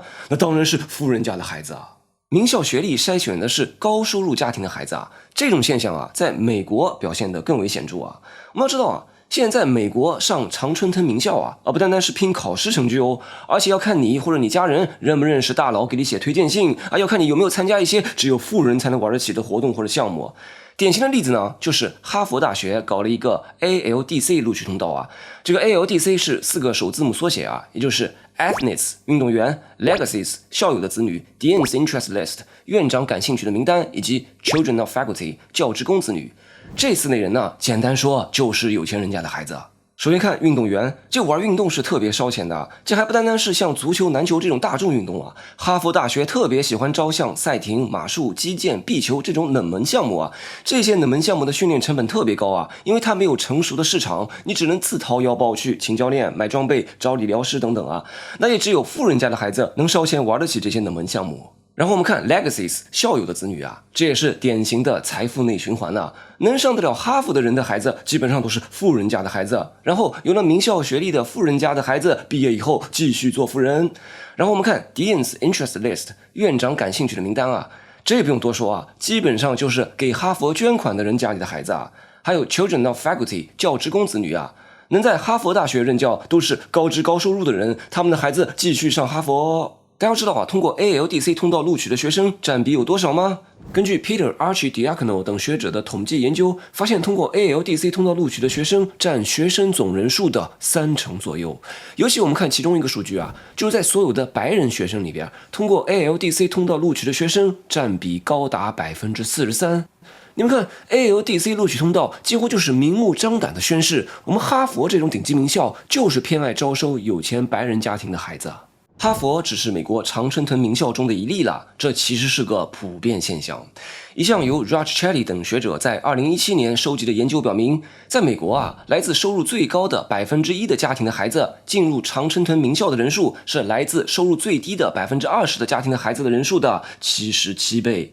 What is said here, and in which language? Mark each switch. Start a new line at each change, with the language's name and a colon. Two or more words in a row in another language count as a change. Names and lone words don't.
Chinese: 那當然是富人家的孩子啊。名校學歷篩選的是高收入家庭的孩子這種現象在美國表現得更為顯著我們要知道現在美國上常春藤名校不單單是拼考試成績而且要看你或者你家人認不認識大佬給你寫推薦信要看你有沒有參加一些只有富人才能玩得起的活動或者項目。典型的例子呢，就是哈佛大學搞了一個 ALDC 錄取通道這個 ALDC 是4個首字母縮寫也就是 Athletes 運動員 Legacies 校友的子女
English: Dean's Interest List
Chinese: 院長感興趣的名單以及
English: Children of Faculty
Chinese: 教職工子女。這4類人呢，簡單說就是有錢人家的孩子。首先看運動員，這玩運動是特別燒錢的，這還不單單是像足球、籃球這種大眾運動哈佛大學特別喜歡招像賽艇、馬術、擊劍、壁球這種冷門項目這些冷門項目的訓練成本特別高因為它沒有成熟的市場，你只能自掏腰包去請教練、買裝備、找理療師等等那也只有富人家的孩子能燒錢玩得起這些冷门項目。然後我們看 Legacies 校友的子女這也是典型的財富內循環能上得了哈佛的人的孩子基本上都是富人家的孩子，然後有了名校學歷的富人家的孩子畢業以後繼續做富人。然後我們看
English: Dean's Interest List
Chinese: 院長感興趣的名單這也不用多說基本上就是給哈佛捐款的人家裡的孩子還有
English: Children of Faculty
Chinese: 教職工子女能在哈佛大學任教都是高知高收入的人，他們的孩子繼續上哈佛大家知道通過 ALDC 通道錄取的學生占比有多少嗎？根據 Peter Archidiakono 等學者的統計研究，發現通過 ALDC 通道錄取的學生占學生總人數的30%左右。尤其我們看其中一個數據就是在所有的白人學生裡邊，通過 ALDC 通道錄取的學生占比高達43%。你們看 ALDC 錄取通道幾乎就是明目張膽的宣示，我們哈佛這種頂級名校就是偏愛招收有錢白人家庭的孩子。哈佛只是美國常春藤名校中的一例了，這其實是個普遍現象。一項由 Raj-Chelly 等學者在2017年收集的研究表明，在美國來自收入最高的1%的家庭的孩子進入常春藤名校的人數是來自收入最低的20%的家庭的孩子的人數的77倍。